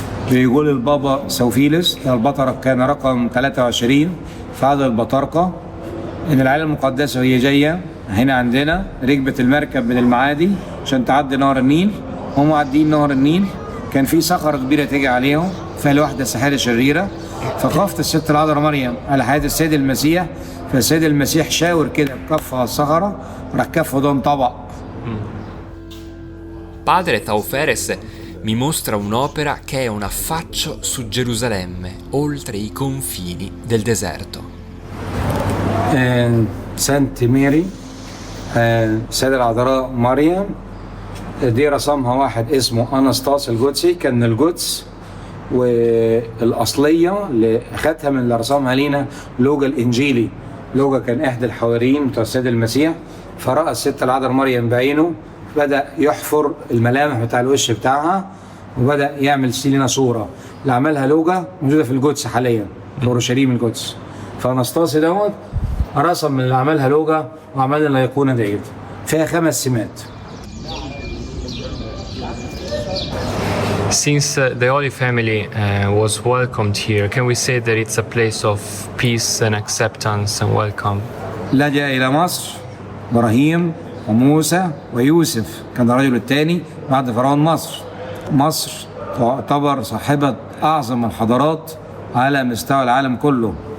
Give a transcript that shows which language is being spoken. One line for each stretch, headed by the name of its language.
Arabic: بيقول البابا سوفيلس البطرق كان رقم 23 في عدد البطارقة إن العائلة المقدسة وهي جاية هنا عندنا ركبت المركب من المعادي عشان تعدي نهر النيل. هم معديين نهر النيل كان في صخرة كبيرة تيجي عليهم فيها واحدة ساحرة شريرة، فخافت الست العذراء مريم على حياة السيد المسيح، فالسيد المسيح شاور كده بكفه على الصخرة راح كفه ده انطبق.
Italian: Padre Tauferes mi mostra un'opera che è un affaccio su Gerusalemme, oltre i confini del deserto.
Arabic: سانت ميري السيدة العذراء مريم دي رسمها واحد اسمه أناستاس القدسي، كان من القدس، والأصلية اللي أخدها من اللي رسمها لينا لوجا الإنجيلي. لوجا كان إحدى الحواريين بتوع السيد المسيح، فرأى الست العذراء مريم بعينه، بدأ يحفر الملامح بتاع الوش بتاعها وبدأ يعمل لنا صورة اللي عملها لوجا موجودة في القدس حاليا في أورشليم القدس. فأناستاسي دوت رسم من اللي عملها لوجا وعمل لنا الأيقونة ديت فيها 5 سمات.
English: Since the Holy Family was welcomed here, can we say that it's a place of peace and acceptance and welcome?
Arabic: لجأ إلى مصر إبراهيم وموسى ويوسف، كان الرجل الثاني بعد فرعون مصر. مصر تعتبر صاحبة أعظم الحضارات على مستوى العالم كله.